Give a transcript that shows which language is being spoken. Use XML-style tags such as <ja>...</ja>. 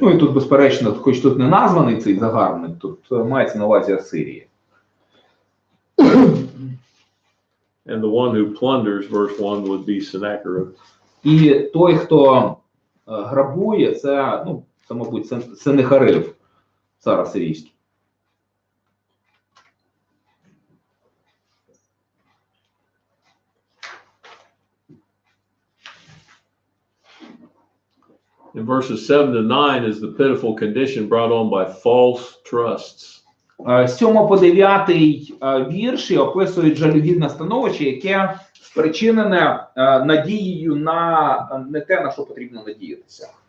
<uk>Ну і тут, безперечно, хоч тут не названий цей загарбник, тут мається на увазі Асирія.</uk> <en>And the one who plunders, verse 1, would be Sennacherib.</en> <uk>І той, хто грабує, це, ну, це, мабуть, Сеннахериб, цар асирійський.</uk> <en>In verses 7 to 9 is the pitiful condition brought on by false trusts.</en> <uk>З 7 по 9 вірші описують жалюгідне становище, яке спричинене надією на не те, на що потрібно надіятися.</uk>